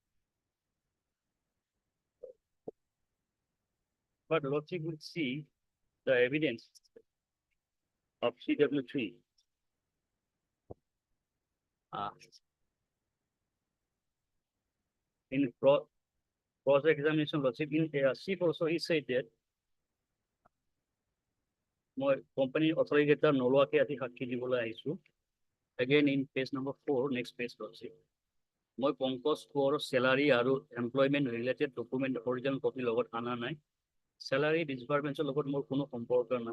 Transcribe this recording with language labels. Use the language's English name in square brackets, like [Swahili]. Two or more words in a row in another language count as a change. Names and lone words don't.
[English] But Lordship will see the evidence of CW3. In cross-examination, Lordship, in chief also, he said that [Assamese] মই company authority নোলোৱাকে আজি সাক্ষী দিবলৈ আহিছো। [English] Again in page number 4, next page, Lordship. [Assamese] মই পংকজ কোঁৱৰৰ salary আৰু [English] employment related document original copy [Assamese] লগত আনা নাই। [English] Salary disbursements [Assamese] লগত মোৰ কোনো সম্পৰ্ক নাই।